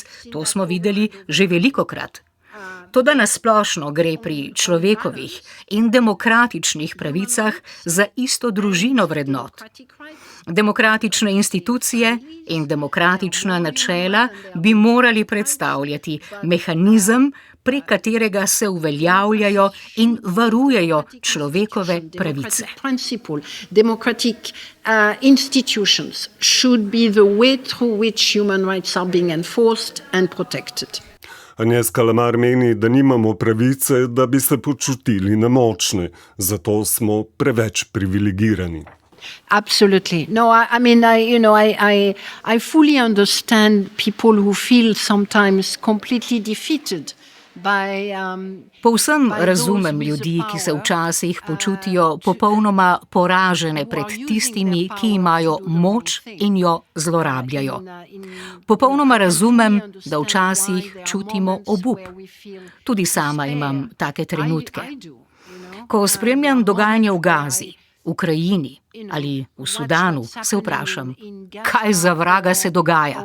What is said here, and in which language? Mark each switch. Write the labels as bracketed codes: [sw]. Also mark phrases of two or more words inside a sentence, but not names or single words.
[sl] To smo videli že velikokrat. Toda nasplošno gre pri človekovih in demokratičnih pravicah za isto družino vrednot. Demokratične institucije in demokratična načela bi morali predstavljati mehanizem, prek katerega se uveljavljajo in varujejo človekove pravice. [en] Democratic institutions should be the way through which human rights are being enforced and protected. [sl] Agnes Kalamar meni, da nimamo pravice, da bi se počutili nemočne, zato smo preveč privilegirani. [en] Absolutely. No, I fully understand people who feel sometimes completely defeated. [sl] Povsem razumem ljudi, ki se včasih počutijo popolnoma poražene pred tistimi, ki imajo moč in jo zlorabljajo. Popolnoma razumem, da včasih čutimo obup. Tudi sama imam take trenutke. Ko spremljam dogajanje v Gazi, v Ukrajini ali v Sudanu, se vprašam, kaj za vraga se dogaja?